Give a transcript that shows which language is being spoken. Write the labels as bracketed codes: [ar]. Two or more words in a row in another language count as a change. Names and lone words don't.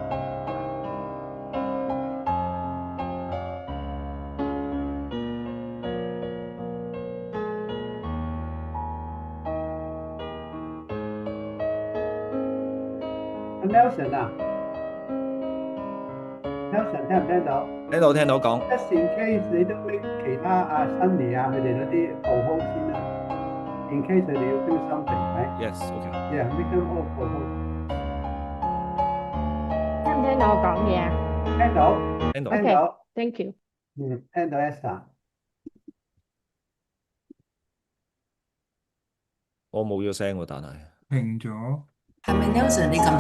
[yue] 阿 Nelson 啊，Nelson 聽唔聽到聽到講。？ [en] Just in case [yue] 你都 make 其他Sunny 佢哋嗰啲 co-host 先啦。 [en] In case [yue] 佢哋要 [en] do something， [yue] right？ [en] Yes, OK。 Yeah，make them all co-host。 [yue] 聽唔聽到我講嘢啊聽到，聽到。聽到。 [en] ？OK，Thank you。 [yue] 聽到 Esther。我冇咗聲喎，但係停咗。係咪 Nelson 你撳咗